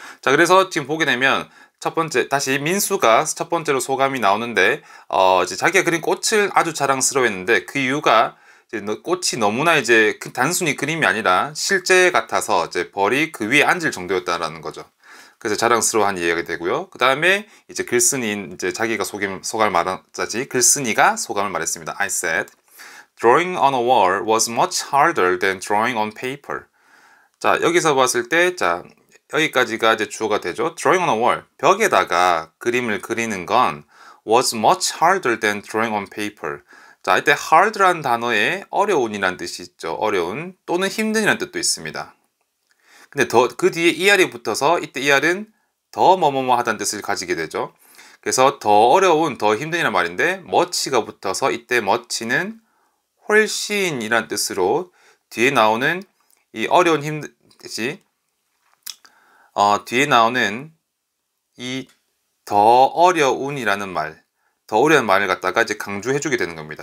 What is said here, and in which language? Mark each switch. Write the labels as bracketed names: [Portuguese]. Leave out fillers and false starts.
[Korean] 자, 그래서 지금 보게 되면 첫 번째 다시 민수가 첫 번째로 소감이 나오는데 이제 자기가 그린 꽃을 아주 자랑스러워했는데 그 이유가 이제 꽃이 너무나 이제 단순히 그림이 아니라 실제 같아서 이제 벌이 그 위에 앉을 정도였다라는 거죠. 그래서 자랑스러워한 이야기가 되고요. 그 다음에 이제 글쓴이인 이제 자기가 소감을 말하자지 글쓴이가 소감을 말했습니다. [English] I said, drawing on a wall was much harder than drawing on paper. [Korean] 자, 여기서 봤을 때, 자, 여기까지가 이제 주어가 되죠. [English] Drawing on a wall, [Korean] 벽에다가 그림을 그리는 건 [English] was much harder than drawing on paper. [Korean] 자, 이때 hard라는 단어에 어려운이라는 뜻이 있죠. 어려운 또는 힘든이라는 뜻도 있습니다. 근데 그 뒤에 er이 붙어서 이때 er은 더 뭐뭐뭐 하다는 뜻을 가지게 되죠. 그래서 더 어려운, 더 힘든이란 말인데 much가 붙어서 이때 much는 훨씬이란 뜻으로 뒤에 나오는 이 어려운 힘든 뜻이 뒤에 나오는 이 더 어려운이라는 말, 더 어려운 말을 갖다가 이제 강조해주게 되는 겁니다.